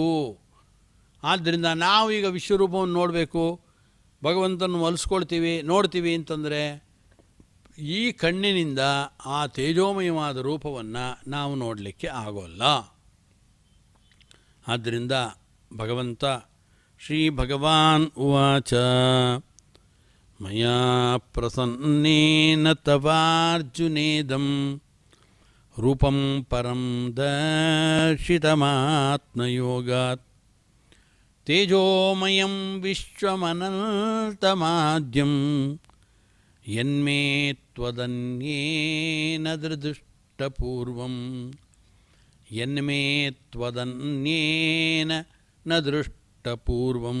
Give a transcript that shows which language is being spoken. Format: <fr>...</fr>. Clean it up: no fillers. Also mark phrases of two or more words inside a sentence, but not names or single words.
<kn>ಆದ್ದರಿಂದ ನಾವೀಗ ವಿಶ್ವರೂಪವನ್ನು ನೋಡಬೇಕು, ಭಗವಂತನ ಒಲಿಸ್ಕೊಳ್ತೀವಿ, ನೋಡ್ತೀವಿ ಅಂತಂದರೆ ಈ ಕಣ್ಣಿನಿಂದ ಆ ತೇಜೋಮಯವಾದ ರೂಪವನ್ನು ನಾವು ನೋಡಲಿಕ್ಕೆ ಆಗೋಲ್ಲ. ಆದ್ದರಿಂದ ಭಗವಂತ</kn> <sa>ಶ್ರೀ ಭಗವಾನ್ ಉವಾಚ ಮಯಾ ಪ್ರಸನ್ನೇನ ತವಾರ್ಜುನೇದಂ ರೂಪಂ ಪರಂ ದರ್ಶಿತಮಾತ್ಮಯೋಗಾತ್ ತೇಜೋಮಯಂ ವಿಶ್ವಮನಂತಮಾದ್ಯಂ ಯನ್ಮೇ ತ್ವದನ್ಯೇನ ದೃಷ್ಟಪೂರ್ವಂ. ಯನ್ಮೇ ತ್ವದನ್ಯೇನ ನ ದೃಷ್ಟಪೂರ್ವಂ.</sa>